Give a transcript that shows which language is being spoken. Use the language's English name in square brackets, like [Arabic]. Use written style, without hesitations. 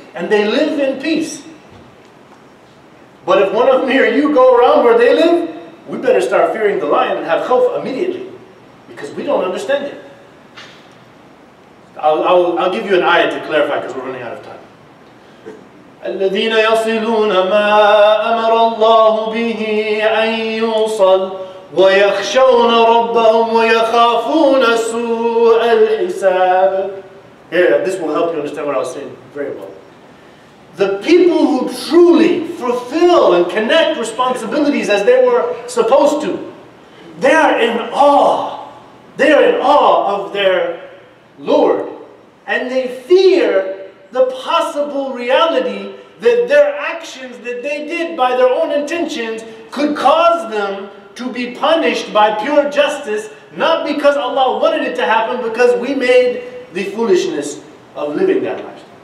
[English] And they live in peace. But if one of me or you go around where they live, we better start fearing the lion and have khawf immediately. Because we don't understand it. I'll give you an ayah to clarify because we're running out of time. [Arabic] الذين يصلون ما أمر الله به أن يوصل ويخشون ربهم ويخافون سوء الحساب. [English] Here, this will help you understand what I was saying very well. The people who truly fulfill and connect responsibilities as they were supposed to, they are in awe. They are in awe of their Lord. And they fear the possible reality that their actions that they did by their own intentions could cause them to be punished by pure justice, not because Allah wanted it to happen, because we made the foolishness of living that lifestyle.